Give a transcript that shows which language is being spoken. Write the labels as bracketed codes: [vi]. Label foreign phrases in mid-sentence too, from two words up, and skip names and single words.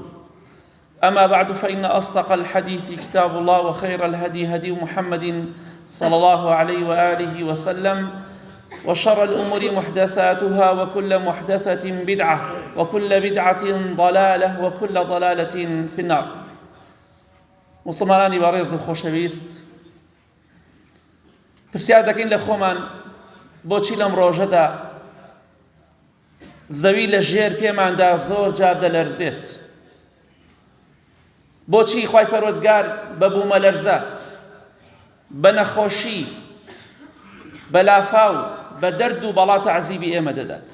[ar] أما بعد، فإن أصدق الحديث كتاب الله، وخير الهدي هدي محمد صلى الله عليه وآله وسلم، وشر الأمور محدثاتها، وكل محدثة بدعة، وكل بدعة ضلالة، وكل ضلالة في النار. [ckb] مسلمانانی بەڕێز و خۆشەویست، پرسیار دەکەین لە خۆمان بۆچی لەم ڕۆژەدا زەوی لە ژێر پێماندا زۆر جار دەلەرزێت؟ بۆچی خوای پەروەردگار بە بوومەلەرزە، بە نەخۆشی، بە لافاو، بە دەرد و بەڵا تەعزیبی ئێمە دەدات؟